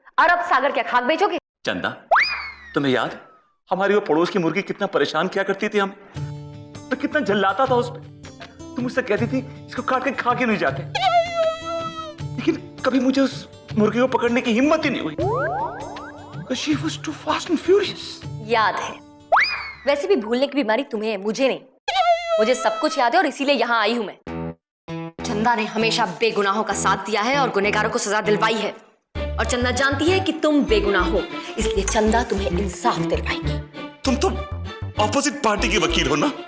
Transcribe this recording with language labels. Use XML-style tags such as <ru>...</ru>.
<hi>अरब सागर क्या खाक बेचोगे? चंदा, तुम्हें याद है हमारी वो पड़ोस की मुर्गी कितना परेशान किया करती थी हमें? मैं कितना जल्लाता था उस पे। तुम मुझसे कहती थी इसको काट के खा के नहीं जाते, लेकिन कभी मुझे उस मुर्गी को पकड़ने की हिम्मत ही नहीं हुई।</hi> <en>Because she was too fast and furious.</en> <hi>याद है। वैसे भी भूलने की बीमारी तुम्हें है, मुझे नहीं। मुझे सब कुछ याद है और इसीलिए यहाँ आई हूँ मैं। चंदा ने हमेशा बेगुनाहों का साथ दिया है और गुनहगारों को सजा दिलवाई है, और चंदा जानती है कि तुम बेगुनाह हो, इसलिए चंदा तुम्हें इंसाफ दिलवाएगी। तुम तो ऑपोजिट पार्टी की वकील हो ना?</hi>